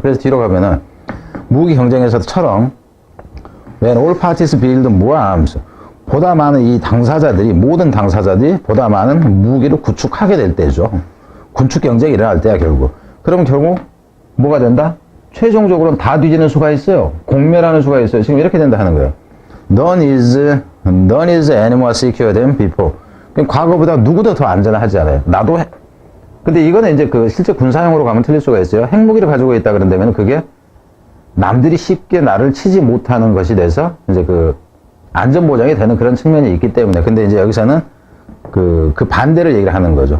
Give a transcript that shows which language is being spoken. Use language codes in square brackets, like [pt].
[ko] 그래서 뒤로 가면은 무기 경쟁에서처럼 [en] when all parties build more arms, [ko] 보다 많은 모든 당사자들이 보다 많은 무기를 구축하게 될 때죠. 군축 경쟁이 일어날 때야 결국. 그럼 결국 뭐가 된다? 최종적으로는 다 뒤지는 수가 있어요. 공멸하는 수가 있어요. 지금 이렇게 된다 하는 거예요. [en] None is any more secure than before. [ko] 과거보다 누구도 더 안전하지 않아요. 근데 이거는 이제 실제 군사용으로 가면 틀릴 수가 있어요. 핵무기를 가지고 있다 그런다면 그게 남들이 쉽게 나를 치지 못하는 것이 돼서 이제 안전보장이 되는 그런 측면이 있기 때문에. 근데 이제 여기서는 그 반대를 얘기를 하는 거죠.